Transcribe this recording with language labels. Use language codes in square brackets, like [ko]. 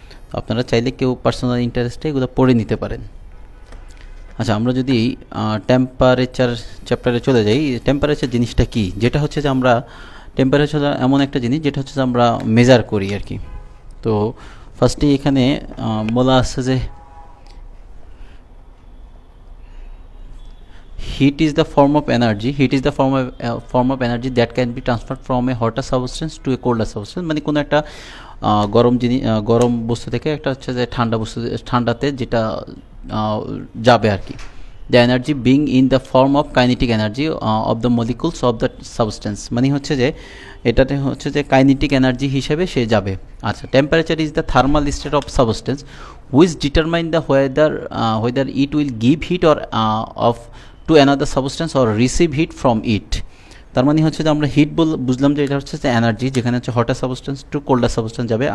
[bn] তো আপনারা চাইলে কেউ পার্সোনাল ইন্টারেস্টে এগুলো পড়ে নিতে পারেন। আচ্ছা, আমরা যদি টেম্পারেচার চ্যাপ্টারে চলে যাই। টেম্পারেচার জিনিসটা কি? যেটা হচ্ছে যে আমরা টেম্পারেচার এমন একটা জিনিস যেটা হচ্ছে যে আমরা মেজার করি আর কি। তো ফার্স্টেই এখানে বলা আছে যে [en] heat is the form of energy. Heat is the form of energy that can be transferred from a hotter substance to a colder substance. [bn] মানে কোনো একটা গরম জিনিস, গরম বস্তু থেকে একটা হচ্ছে যে ঠান্ডা বস্তু, ঠান্ডাতে যেটা যাবে আর কি। [en] The energy being in the form of kinetic energy of the molecules of the substance. [bn] মানে হচ্ছে যে এটাতে হচ্ছে যে কাইনেটিক এনার্জি হিসেবে সে যাবে। [en] আচ্ছা, temperature is the thermal state of substance which determine the whether it will give heat or of to another substance or receive heat from it. [bn] তার মানে হচ্ছে যে আমরা হিট বুঝলাম যে এটা হচ্ছে যে এনার্জি, যেখানে হচ্ছে [en] hotter substance to colder substance [bn] যাবে।